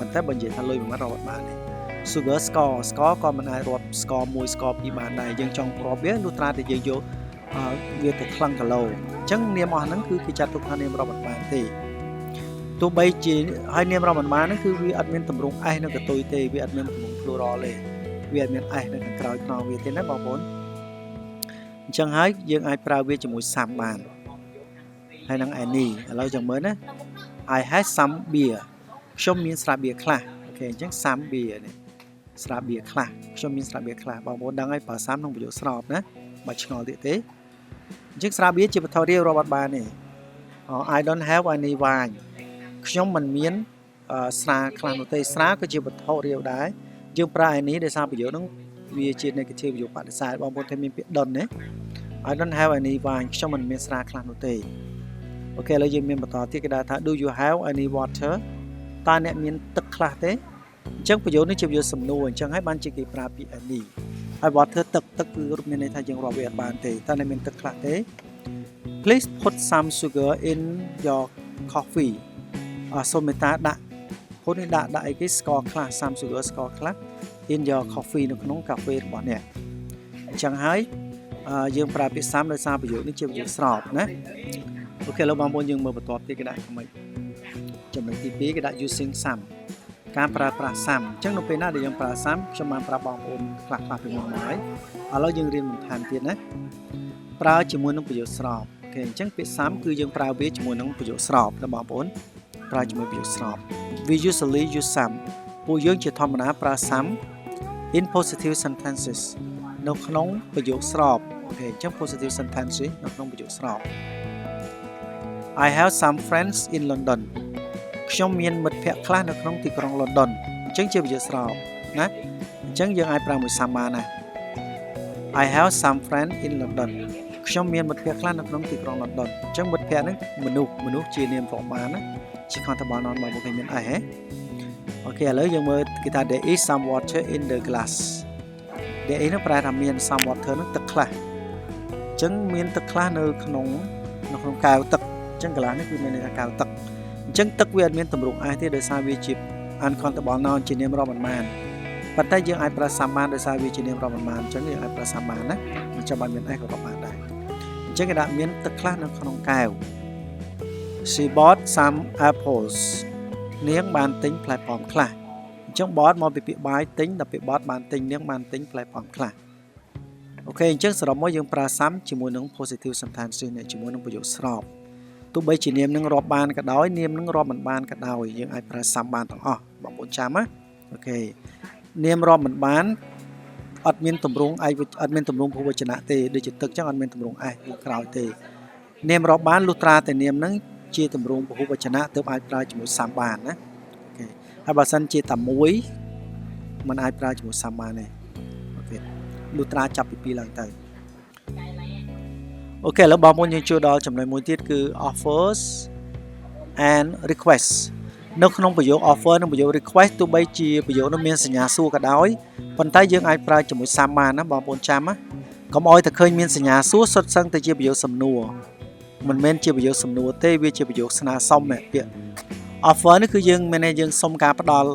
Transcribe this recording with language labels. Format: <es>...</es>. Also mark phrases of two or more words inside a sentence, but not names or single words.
<km>ន្តែបើនិយាយថាលុយមួយម៉ាត់រាប់បានទេ</km> <en>sugar score</en> <km>ក៏មិនអាចរាប់</km> <en>score 1 score 2</en> <km>បានដែរយើងចង់រាប់វាលុះត្រាតែយើងយកវាទៅថ្លឹងគីឡូអញ្ចឹងនាមអស់ហ្នឹងគឺគេចាត់ទុកថានាមរាប់មិនបានទេទោះបីជាហើយនាមរាប់មិនបានហ្នឹងគឺវាអត់មានទម្រង់ s នៅកតុយទេវាអត់មានទម្រង់ plural ទេវាអត់មាន s នៅខាងក្រោយខ្នងវាទេណាបងប្អូនអញ្ចឹងហើយយើងអាចប្រើវាជាមួយ some បានហើយនឹង any ឥឡូវចាំមើលណា</km> <en>I had some beer</en> <km>ខ្ញុំមានស្រាបៀរខ្លះអូខេអញ្ចឹង</km> <en>some beer</en> <km>នេះស្រាបៀរខ្លះខ្ញុំមានស្រាបៀរខ្លះបងប្អូនដឹងហើយប្រើ some ក្នុងប្រយោគស្របណាបើឆ្ងល់ទៀតទេអញ្ចឹងស្រាបៀរជាវត្ថុរាវរាប់អត់បានទេ</km> <en>I don't have any wine</en> <km>ខ្ញុំមិនមានស្រាខ្លះនោះទេស្រាក៏ជាវត្ថុរាវដែរយើងប្រើ any ដោយសារប្រយោគហ្នឹង វាជា negative ប្រយោគបដិសេធបងប្អូនthấyមានពាក្យ don't ទេ</km> <en>I don't have any wine</en> <km>ខ្ញុំមិនមានស្រាខ្លះនោះទេអូខេឥឡូវយើងមានបន្តទៀតគេថា</km> <en>do you have any water</en> <km>តើអ្នកមានទឹកខ្លះទេអញ្ចឹងប្រយោគនេះជាប្រយោគសំណួរអញ្ចឹងហើយបានជាគេ ប្រើពាក្យ any ហើយ water ទឹកគឺមានន័យថាយើងរាប់វាអត់បានទេតើអ្នកមានទឹកខ្លះទេ</km> <en>please put some sugar in your coffee</en> <km>សូមមេត្តាដាក់ពុតនេះដាក់អីគេស្ករខ្លះ</km> <en>some sugar</en> <km>ស្ករខ្លះ</km> <en>in your coffee</en> <km>នៅក្នុងកាហ្វេរបស់អ្នកអញ្ចឹងហើយយើងប្រើពាក្យ some ដោយសារប្រយោគនេះជាប្រយោគស្របណាអូខេឥឡូវបងប្អូនយើងមើល បន្តទៀតគេដាក់ខ្មិចចំណុចទី2គេដាក់</km> <en>using some</en> <km>ការប្រើប្រាស់ some អញ្ចឹងនៅពេលណាដែលយើងប្រើ some ខ្ញុំបានប្រាប់បងប្អូនខ្លះពីមុនមកហើយឥឡូវយើងរៀនបន្ថែមទៀតណាប្រើជាមួយនឹងប្រយោគស្របអូខេអញ្ចឹងពាក្យ some គឺយើងប្រើវាជាមួយនឹងប្រយោគស្របណាបងប្អូនប្រើជាមួយប្រយោគស្រប</km> <en>we usually use some</en> <km>ពួកយើងជាធម្មតាប្រើ</km> <en>some in positive sentences</en> <km>នៅក្នុងប្រយោគស្របអូខេអញ្ចឹង</km> <en>positive sentences</en> <km>នៅក្នុងប្រយោគស្រប</km> <en>I have some friends in London</en> <km>ខ្ញុំមានមិត្តភ័ក្តិខ្លះនៅក្នុងទីក្រុង London អញ្ចឹងជាប្រយោគស្របណាអញ្ចឹងយើងអាចប្រើមួយ some បានណា</km> <en>I have some friends in London</en> <km>ខ្ញុំមានមិត្តភ័ក្តិខ្លះនៅក្នុងទីក្រុង London អញ្ចឹងមិត្តភ័ក្តិហ្នឹងមនុស្សជានាមរាប់បានណាជា</km> <en>countable noun</en> <km>បងប្អូនមានអីហ៎អូខេឥឡូវយើងមើលគេថា</km> <en>there is some water in the glass there is</en> <km>នោះ ប្រែថាមាន</km> <en>some water</en> <km>នោះទឹកខ្លះអញ្ចឹងមានទឹកខ្លះនៅក្នុងកែវទឹកអញ្ចឹង glass នេះគឺមានន័យថាកែវទឹកអញ្ចឹងទឹកវាអត់មានទម្រង់ s ទេដោយសារវាជា</km> <en>uncountable noun</en> <km>ជានាមរាប់មិនបានប៉ុន្តែយើងអាចប្រើ some បានដោយសារវាជានាមរាប់មិនបានអ ញ្ចឹងយើងអាចប្រើ some បានណាមិនចាំបាច់មាន s ក៏រាប់បានដែរអញ្ចឹងគេដាក់មានទឹកខ្លះនៅក្នុងកែវ</km> <en>she bought some apples</en> <km>នាងបានទិញផ្លែប៉ោមខ្លះអញ្ចឹង bought មកពីពាក្យ buy ទិញ ដល់ពាក្យ bought បានទិញនាងបានទិញផ្លែប៉ោមខ្លះអូខេអញ្ចឹងសរុបមកយើងប្រើ some ជាមួយនឹង</km> <en>positive sentences</en> <km>នេះជាមួយនឹងប្រយោគស្របទោះបីជានាមនឹងរាប់ បានក៏ដោយនាមនឹងរាប់មិនបានក៏ដោយយើងអាចប្រើ some បានទាំងអស់បងប្អូនចាំណាអូខេនាមរាប់មិនបានអត់មានទម្រង់អត់មានទម្រង់ពហុវចនៈទេដូចជាទឹកចឹងអត់មានទម្រង់ s នៅក្រោយទេនាមរាប់បានលុះត្រាតែនាមនឹងជាទម្រង់ពហុវចនៈទើបអាចប្រើជាមួយ some បានណាអូខេហើយបើសិនជាតែមួយมันអាចប្រើជាមួយ some បានទេអូខេលុះត្រាចាប់ពី2ឡើងទៅអូខេឥឡូវបងប្អូនយើងចូលដល់ចំណុចមួយទៀតគឺ offers</km> <en>and request</en> <km>នៅក្នុងប្រយោគ offer និងប្រយោគ request ទោះបីជាប្រយោគនោះមានសញ្ញាសួរក៏ដោយប៉ុន្តែយើងអាចប្រើជាមួយ some បានណាបងប្អូនចាំណាកុំឲ្យតែឃើញមានសញ្ញាសួរ សុទ្ធសឹងតែជាប្រយោគសំណួរមិនមែនជាប្រយោគសំណួរទេវាជាប្រយោគស្នើសុំពាក្យ offer នេះគឺយើងមានយើងសុំការផ្ដល់</km>